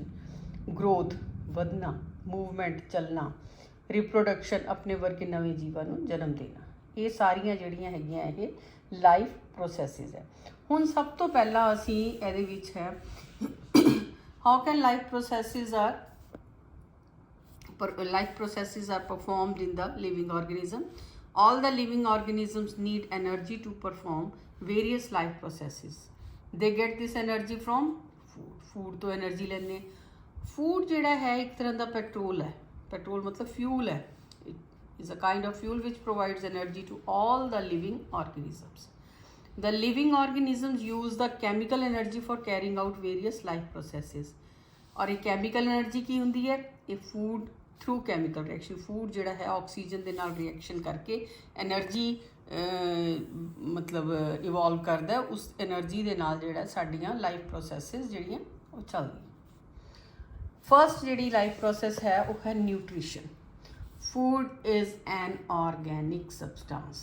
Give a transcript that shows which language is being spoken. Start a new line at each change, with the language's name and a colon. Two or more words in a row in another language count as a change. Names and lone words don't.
Punjabi: ਗਰੋਥ, ਵਧਣਾ, ਮੂਵਮੈਂਟ, ਚੱਲਣਾ, ਰਿਪਰੋਡਕਸ਼ਨ, ਆਪਣੇ ਵਰਗੇ ਨਵੇਂ ਜੀਵਾਂ ਨੂੰ ਜਨਮ ਦੇਣਾ। ਇਹ ਸਾਰੀਆਂ ਜਿਹੜੀਆਂ ਹੈਗੀਆਂ ਇਹ
English: life processes
Punjabi: ਹੈ। ਹੁਣ ਸਭ ਤੋਂ ਪਹਿਲਾਂ ਅਸੀਂ ਇਹਦੇ ਵਿੱਚ ਹੈ
English: how can life processes are performed in the living organism. All the living organisms need energy to perform various life processes. They get this energy from food
Punjabi: ਤੋਂ ਐਨਰਜੀ ਲੈਂਦੇ। ਫੂਡ ਜਿਹੜਾ ਹੈ ਇੱਕ ਤਰ੍ਹਾਂ ਦਾ ਪੈਟਰੋਲ ਹੈ, ਪੈਟਰੋਲ ਮਤਲਬ ਫਿਊਲ ਹੈ,
English: is a kind of fuel which provides energy to all the living organisms. The living organisms use the chemical energy for carrying out various life processes.
Hindi: और ये
English: chemical energy
Punjabi: की ਹੁੰਦੀ ਹੈ, ਇਹ
English: food through chemical reaction,
Punjabi: food ਜਿਹੜਾ ਹੈ ਆਕਸੀਜਨ ਦੇ ਨਾਲ ਰਿਐਕਸ਼ਨ ਕਰਕੇ ਐਨਰਜੀ ਮਤਲਬ ਇਵੋਲਵ ਕਰਦਾ, ਉਸ ਐਨਰਜੀ ਦੇ ਨਾਲ ਜਿਹੜਾ ਸਾਡੀਆਂ
English: life processes
Punjabi: ਜਿਹੜੀਆਂ ਉਹ ਚੱਲਦੀਆਂ। ਫਸਟ ਜਿਹੜੀ ਲਾਈਫ ਪ੍ਰੋਸੈਸ ਹੈ ਉਹ ਹੈ ਨਿਊਟ੍ਰੀਸ਼ਨ।
English: food is an organic substance.